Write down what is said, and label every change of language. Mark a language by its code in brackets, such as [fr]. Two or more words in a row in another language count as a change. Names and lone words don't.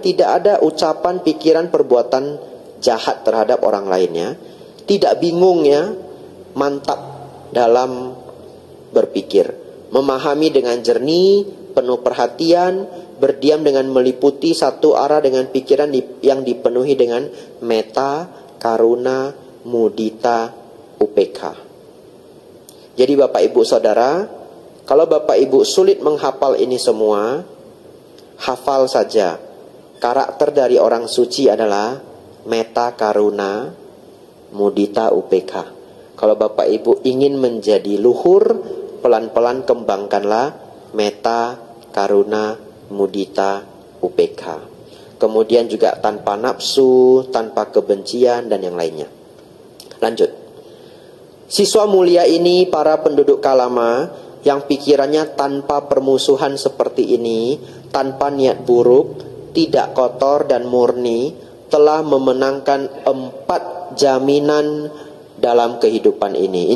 [id] Tidak ada ucapan, pikiran, perbuatan jahat terhadap orang lainnya. Tidak bingung, ya, mantap dalam berpikir, memahami dengan jernih, penuh perhatian, berdiam dengan meliputi satu arah dengan pikiran yang dipenuhi dengan [pi] metta, karuna, mudita, [id] UPK. Jadi Bapak Ibu Saudara, kalau Bapak Ibu sulit menghafal ini semua, hafal saja. Karakter dari orang suci adalah [pi] metta, karuna, mudita, [id] UPK. Kalau Bapak Ibu ingin menjadi luhur, pelan-pelan kembangkanlah [pi] metta, karuna, mudita, [id] UPK. Kemudian juga tanpa nafsu, tanpa kebencian dan yang lainnya. Lanjut. Siswa mulia ini, para penduduk Kalama yang pikirannya tanpa permusuhan seperti ini, tanpa niat buruk, tidak kotor dan murni, telah memenangkan 4 jaminan dalam kehidupan ini.